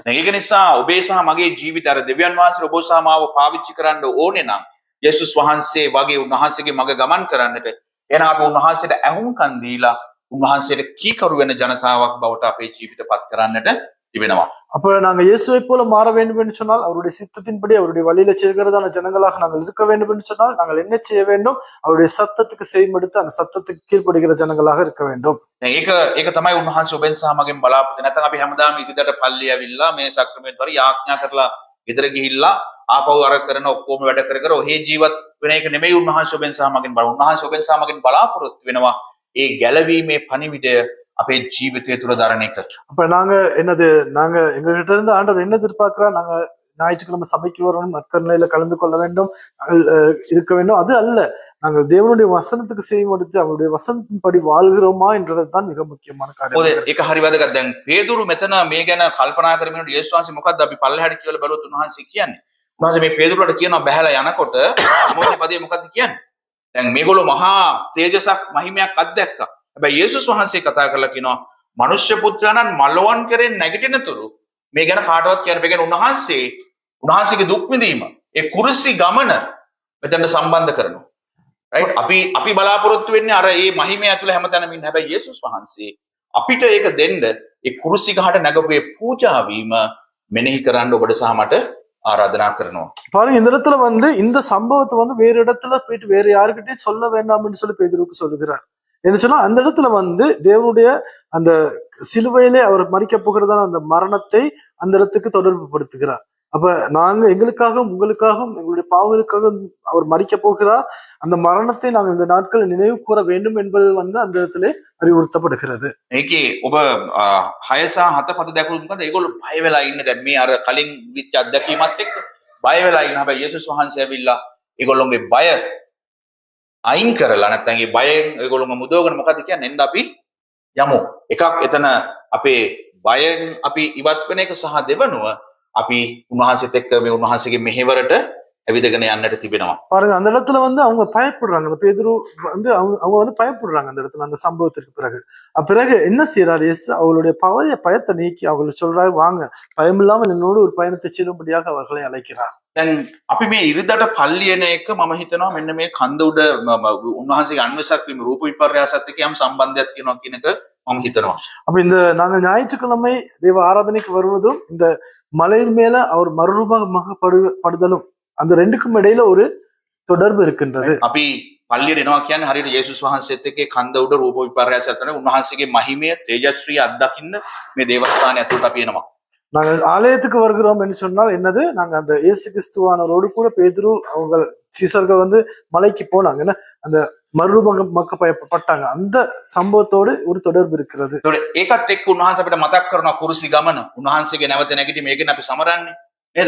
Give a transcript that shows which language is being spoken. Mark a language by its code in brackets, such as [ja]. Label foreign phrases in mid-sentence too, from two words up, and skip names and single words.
[si] ඒක නිසා ඔබේ සහ මගේ ජීවිතය අර දෙවියන් වහන්සේ ඔබ සහ මාව පාවිච්චි කරන්න ඕනේ නම් යේසුස් වහන්සේ වගේ උන්වහන්සේගේ මඟ ගමන් කරන්නට එහෙනම් අපි උන්වහන්සේට ඇහුම්කන් දීලා උන්වහන්සේට කීකරු වෙන ජනතාවක් බවට අපේ ජීවිත පත් කරන්නට තිබෙනවා. [ta] அப்ப நாங்க இயேசுவை போல மாற வேண்டும் என்று சொன்னால், அவருடைய சித்தத்தின்படி அவருடைய வழியில செல்கிறதான ஜனங்களாக நாங்கள் இருக்க வேண்டும் என்று சொன்னால் நாங்கள் என்ன செய்ய வேண்டும்? அவருடைய சத்தத்துக்கு செய்மெடுத்து அந்த சத்தத்துக்கு கீழ்ப்படுகிற ஜனங்களாக இருக்க வேண்டும். [si] ඒක තමයි උන්වහන්සේ ඔබෙන් සහ මගෙන් බලාපොරොත්තු. නැත්නම් අපි හැමදාම ඉදිරියට පල්ලි ඇවිල්ලා මේ සක්‍රමෙන්තර යාඥා කරලා ගෙදර ගිහිල්ලා ආපහු අර කරන ඔක්කොම වැඩ කර කර ඔහේ ජීවත් වෙන එක නෙමෙයි උන්වහන්සේ ඔබෙන් සහ මගෙන් බලන. උන්වහන්සේ ඔබෙන් සහ මගෙන් බලාපොරොත්තු වෙනවා ඒ ගැලවීමේ පණිවිඩය අපේ ජීවිතය තුළ දරන එක. [ta] அப்ப நாங்க எங்ககிட்ட இருந்து ஆண்டவர் என்ன எதிர்பார்க்கிறா? நாங்க ஞாயிற்றுக்கிழமை சபைக்கு வரணும், நற்கருணையில கலந்து கொள்ள வேண்டும், இருக்க வேண்டும். அது அல்ல, நாங்கள் தேவனுடைய வசனத்துக்கு செய்யும் எடுத்து அவருடைய வசனத்தின்படி வாழ்கிறோமா என்றதுதான் மிக முக்கியமான காரியம். [si] ඒක හරි වැදගත්. දැන් පේදුරු මෙතන මේ ගැන කල්පනා කරමින් යේසුස් වහන්සේ මොකද්ද අපි පල්ලෙහාට කියලා බැලුවොත් උන්වහන්සේ කියන්නේ. උන්වහන්සේ මේ පේදුරුට කියනවා බහැලා යනකොට මොකද පදේ මොකද්ද කියන්නේ? දැන් මේගොල්ලෝ මහා තේජසක් මහිමයක් අත්දැක්කා. හැබැයි යේසුස් වහන්සේ කතා කරලා කියනවා මනුෂ්‍ය පුත්‍රයාණන් මලවන් කරේ නැගිටිනතුරු මේ ගැන කාටවත් කියන්න බැහැ. උන්වහන්සේගේ දුක් විඳීම ඒ කුරුසි ගමන මෙතන සම්බන්ධ කරනවා. [en] right? [si] අපි බලාපොරොත්තු වෙන්නේ අර මේ මහිමය ඇතුළේ හැමතැනම ඉන්න. හැබැයි යේසුස් වහන්සේ අපිට ඒක දෙන්න ඒ කුරුසි ගහට නැගපු පූජා වීම මෙනෙහි කරන්න ඔබට සහ මට ஆராதனா කරනවා. [ta] பாருங்க இந்த இடத்துல இந்த சம்பவத்தை வேற இடத்துல போயிட்டு வேற யாருக்கிட்டையும் சொல்ல வேண்டாம்னு சொல்லி பேதுருக்கு சொல்லுகிறார். என்ன சொன்னா அந்த இடத்துல தேவனுடைய அந்த சிலுவையிலே அவர் மரிக்க போகிறதான அந்த மரணத்தை அந்த இடத்துக்கு தொடர்பு படுத்துகிறார். அப்ப நாங்க எங்களுக்காகவும் உங்களுக்காகவும் எங்களுடைய பாவங்களுக்காக அவர் மரிக்க போகிறார். அந்த மரணத்தை நாங்கள் இந்த நாட்கள் நினைவு கூற வேண்டும் என்பது அந்த இடத்திலே அறிவுறுத்தப்படுகிறது. [si] ඒකේ ඔබ 6 සහ 7 පද දැකලා මොකද ඒගොල්ලෝ බය වෙලා ඉන්නේ. දැන් මේ අර කලින් විච් අත්දැකීමත් එක්ක බය වෙලා ඉන්න. හැබැයි යේසුස් වහන්සේ ඇවිල්ලා ඒගොල්ලෝගේ බය අයින් කරලා නැත්නම් ඒ බයෙන් ඒගොල්ලෝම මුදවගෙන මොකද කියන්නේ එන්න අපි යමු. එකක් එතන අපේ බයෙන් අපි ඉවත් වෙන එක සහ දෙවනුව අපි උන්වහන්සේත් එක්ක මේ උන්වහන්සේගේ මෙහෙවරට ඇවිදගෙන යන්නට තිබෙනවා. [ta] பாருங்க அந்த இடத்துல அவங்க பயப்படுறாங்க. அந்த பேதுரு அவங்க பயப்படுறாங்க அந்த இடத்துல அந்த சம்பவத்திற்கு பிறகு என்ன செய்யறாரு இயேசு அவங்களுடைய பயத்தை நீக்கி அவங்களுக்கு சொல்றாரு வாங்க பயமில்லாமல் என்னோடு ஒரு பயணத்தை செல்லும்படியாக அவர்களை அழைக்கிறார். [si] දැන් අපි මේ ඉරිදට පල්ලියන එක මම හිතනවා මෙන්න මේ කන්ද උඩ උන්වහන්සේගේ අන්වසක් වීම රූප විපර්යාසත් එක්ක යම් සම්බන්ධයක් තියෙනවා කියන එක මම හිතනවා. [ta] அப்ப இந்த நாங்கள் ஞாயிற்றுக்கிழமை தேவ ஆராதனைக்கு வருவதும் இந்த மலையின் மேல அவர் மறுரூபமாகப்படுதலும் அந்த ரெண்டுக்கும் இடையில ஒரு தொடர்பு இருக்கின்றது. [si] අපි පල්ලියට එනවා කියන්නේ හරියට යේසුස් වහන්සේත් එක්ක කන්ද උඩ රූප විපර්යාසත් කරන උන්වහන්සේගේ මහිමය තේජස්ශ්‍රී අත්දකින්න මේ දේවස්ථානය ඇතුළට අපි එනවා. [ta] நாங்கள் ஆலயத்துக்கு வருகிறோம் என்று சொன்னால் என்னது நாங்க அந்த இயேசு கிறிஸ்துவானரோடு கூட பேதுரு அவங்க சீசர்கள் மலைக்கு போனாங்க. அந்த மறுரூபமாக்கப்பட்டாங்க. அந்த சம்பவத்தோடு ஒரு தொடர்பு இருக்கிறது. [si] ඒකත් එක්ක උන්වහන්සේ අපිට මතක් කරනවා කුරුසි ගමන. උන්වහන්සේගේ නැවත නැගිටීම මේකෙන් අපි සමරන්නේ නේද?